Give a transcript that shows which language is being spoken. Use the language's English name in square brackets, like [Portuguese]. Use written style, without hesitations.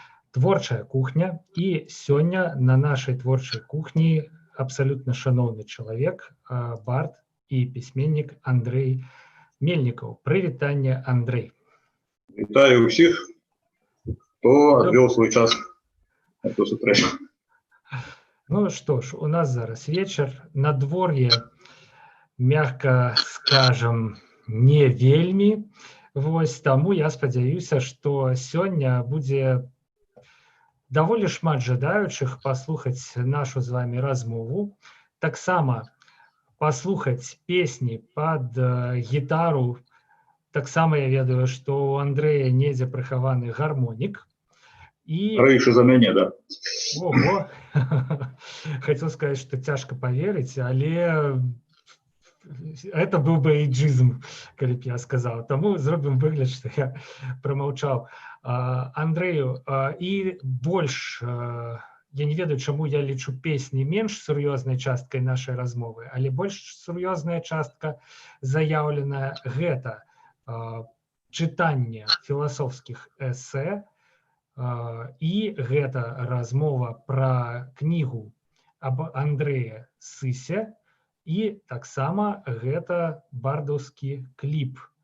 [Belarusian] Творчая кухня. І сёння на нашай творчай кухні абсалютна шаноўны чалавек, бард і пісьменнік Андрэй Мельнікаў. Прывітанне, Андрэй. Вітаю ўсіх, хто адвёў свой час на эту сустрэчу. [Russian] Ну что ж, у нас зараз вечер, надворье, мягко скажем, не вельмі. [Belarusian] Вось таму я спадзяюся, што сёння будзе даволі шмат жадаючых паслухаць нашу з вами размову. Таксама паслухаць песні пад гітару. Таксама я ведаю, што у Андрэя недзе прыхаваны гармонік. Рэйшы за мяне, да. Ого! [Russian] Хотел сказать, что тяжко поверить, але это был бы эйджизм, калі б я сказал. [Belarusian] Таму зробім выгляд, што я промаўчаў. Андрэю, і больш, я не ведаю, чаму я лічу песні менш сур'ёзнай часткай нашай размовы, але больш сур'ёзная частка заяўленая гэта чытанне філасофскіх эсэ, і гэта размова пра кнігу аб Андрэе Сысе, і таксама гэта бардаўскі кліп.